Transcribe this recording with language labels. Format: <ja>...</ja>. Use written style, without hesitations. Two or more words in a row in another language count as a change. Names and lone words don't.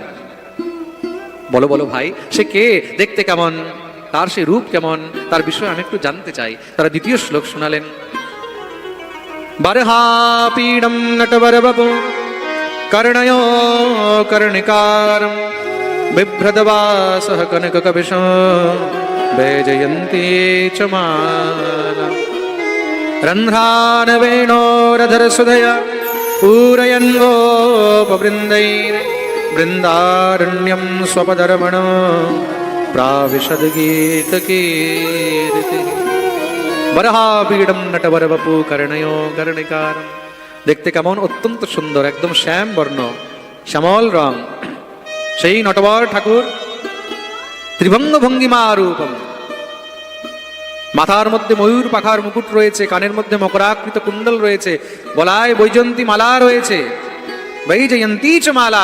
<bn>বলো বলো ভাই, সে কে, দেখতে কেমন, তার সে রূপ কেমন, তার বিষয়ে আমি একটু জানতে চাই। তারা দ্বিতীয় শ্লোক শোনালেন।</bn> <sa>বরহাপীডম নটবরবপু কর্ণയോ কর্ণিকারম বিভ্রদবাসঃ কনককপিশম वैजयन्ती च माला रन्ध्रान वेणोरधरसुधया पूरयन् गोपवृन्दैः वृन्दारण्यं स्वपदरमणो प्राविशद्गीतकीर्तिः। বরহাপীডম নটবরবপু কর্ণयो কর্ণিকারম।</sa> <bn>দেখতে কেমন? অত্যন্ত সুন্দর, একদম শ্যাম বর্ণ, শ্যামল রং। সেই নটবর ঠাকুর ত্রিভঙ্গ ভঙ্গিমা রূপম। মাথার মধ্যে ময়ূর পাখার মুকুট রয়েছে, কানের মধ্যে মকরাকৃত কুণ্ডল রয়েছে, গলায় বৈজয়ন্তী মালা রয়েছে,</bn> <sa>বৈজয়ন্তী চ মালা।</sa>